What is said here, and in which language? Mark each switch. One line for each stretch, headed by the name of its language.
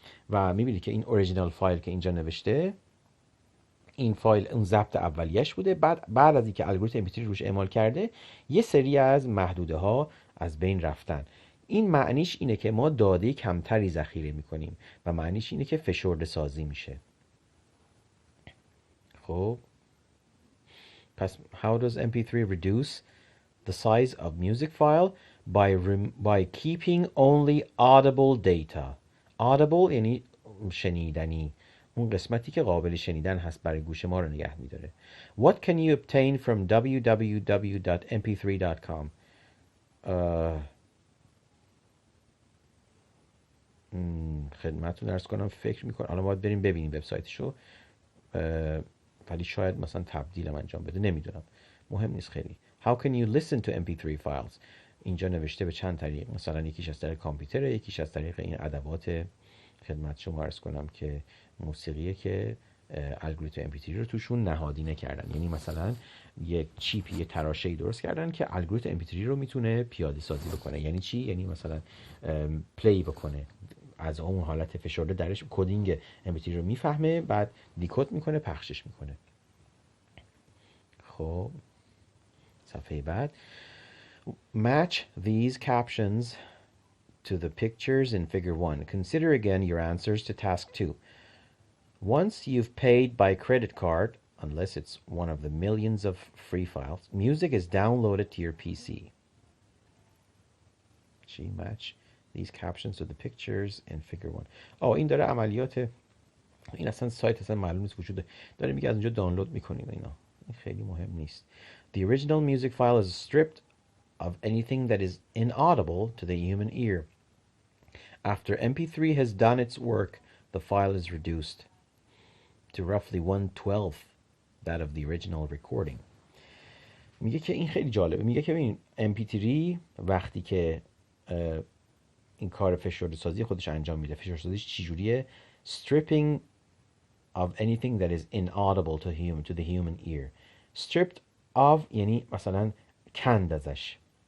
Persian: و میبینید که این اوریجینال فایل که اینجا نوشته، این فایل اون ضبط اولیش بوده. بعد از اینکه الگوریتم MP3 روش اعمال کرده، یه سری از محدوده ها از بین رفتن. این معنیش اینه که ما داده کمتری ذخیره میکنیم و معنیش اینه که فشرده سازی میشه. خب پس
English: how does MP3 reduce the size of music file? By keeping only audible data.
Persian: Audible یعنی شنیدنی، اون قسمتی که قابل شنیدن هست برای گوش ما رو نگه میداره.
English: What can you obtain from www.mp3.com?
Persian: خدمتتون عرض کنم فکر میکنم الان باید بریم ببینیم وبسایتشو، ولی شاید مثلا تبدیلم انجام بده، نمیدونم، مهم نیست خیلی.
English: How can you listen to MP3 files?
Persian: اینجا نوشته به چند طریق، مثلا یکیش از طریق کامپیوتر، یکیش از طریق این ادوات خدمت شما عرض کنم که موسیقیه که الگوریتم MP3 رو توشون نهادینه کردن. یعنی مثلا یک چیپی، یه تراشه‌ای درست کردن که الگوریتم MP3 رو میتونه پیاده سازی بکنه. یعنی چی؟ یعنی مثلا پلی بکنه، از اون حالت فشرده درش کدینگ MP3 رو میفهمه، بعد دیکود میکنه، پخشش میکنه. خب صفحه بعد.
English: Match these captions to the pictures in figure 1. Consider again your answers to task 2. Once you've paid by credit card, unless it's one of the millions of free files, music is downloaded to your PC. Match these captions to the pictures in figure 1.
Persian: این داره عملیات، این اصلا سایت اصلا معلوم نیست وجود داره، میگه از اونجا دانلود میکنیم اینا، این خیلی مهم نیست.
English: The original music file is stripped of anything that is inaudible to the human ear. After MP3 has done its work, the file is reduced to roughly 1/12 that of the original recording.
Persian: میگه که این خیلی جالبه. میگه که ببین MP3 وقتی که این کار فشرده سازی خودش انجام میده، فشرده سازیش چجوریه؟
English: stripping of anything that is inaudible to the human ear.
Persian: stripped of یعنی مثلا کند ازش.